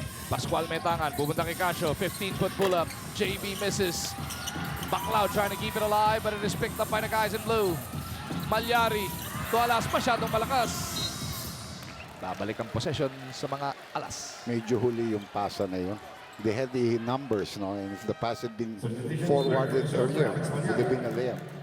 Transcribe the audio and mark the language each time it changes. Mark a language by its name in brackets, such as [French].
[Filipino] Pascual may tangan. Pupunta kay Casio. 15-foot pull-up. [English] JB misses. Baclaw trying to keep it alive, but it is picked up by the guys in blue. [Filipino] Malyari. To Alas, masyadong malakas. Babalik ang possession sa mga Alas. Medyo huli yung pasa na yun. [English] They had the numbers, no? And if the pass had been forwarded earlier, it would have been a layup.